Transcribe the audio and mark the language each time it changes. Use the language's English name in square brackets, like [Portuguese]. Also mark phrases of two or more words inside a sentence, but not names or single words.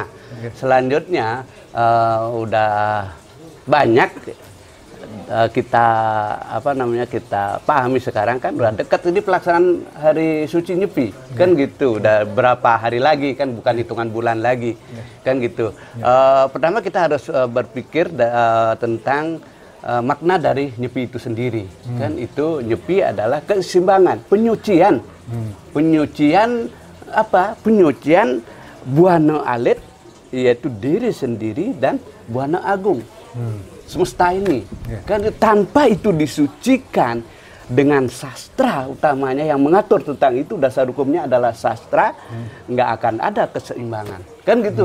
[Indonesian] Selanjutnya udah banyak kita kita pahami sekarang kan udah dekat ini pelaksanaan Hari Suci Nyepi kan gitu, udah berapa hari lagi kan, bukan hitungan bulan lagi kan gitu. Pertama kita harus berpikir tentang makna dari Nyepi itu sendiri. Kan itu Nyepi adalah keseimbangan, penyucian. Penyucian apa? Penyucian buana alit, yaitu diri sendiri dan buana agung. Semesta ini kan tanpa itu disucikan dengan sastra, utamanya yang mengatur tentang itu, dasar hukumnya adalah sastra, nggak akan ada keseimbangan kan gitu.